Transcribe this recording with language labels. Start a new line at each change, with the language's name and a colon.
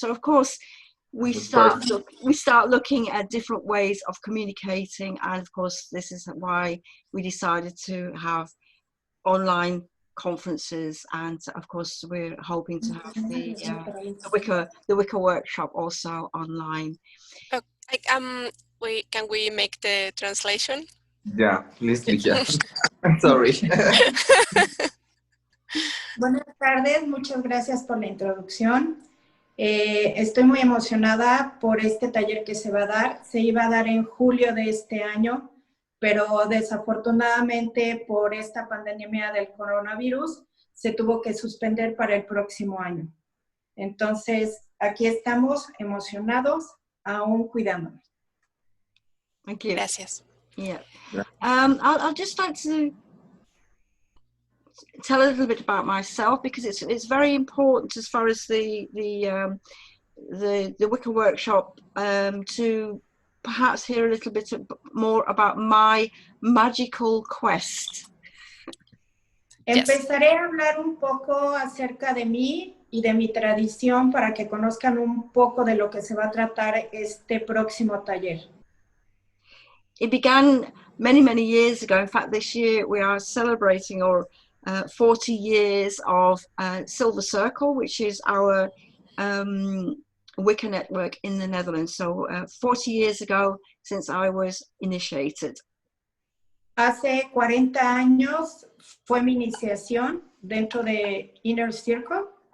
English: So, of course, we start looking at different ways of communicating, and of course, this is why we decided to have online conferences, and of course, we're hoping to have the Wicca workshop also online. Can we make the translation? Yeah, please, Ligia. I'm sorry.
Spanish: Buenas tardes, muchas gracias por la introducción. Estoy muy emocionada por este taller que se va a dar. Se iba a dar en julio de este año, pero desafortunadamente por esta pandemia del coronavirus se tuvo que suspender para el próximo año. Entonces, aquí estamos emocionados, aún cuidándonos.
English: Thank you.
Spanish: Gracias.
English: Yeah. I'll just like to tell a little bit about myself, because it's very important as far as the Wicca workshop, to perhaps hear a little bit more about my magical quest.
Spanish: Empezaré a hablar un poco acerca de mí y de mi tradición para que conozcan un poco de lo que se va a tratar este próximo taller.
English: It began many, many years ago. In fact, this year we are celebrating 40 years of Silver Circle, which is our Wicca network in the Netherlands. So 40 years ago since I was initiated.
Spanish: Hace 40 años fue mi iniciación dentro de Inner Circle.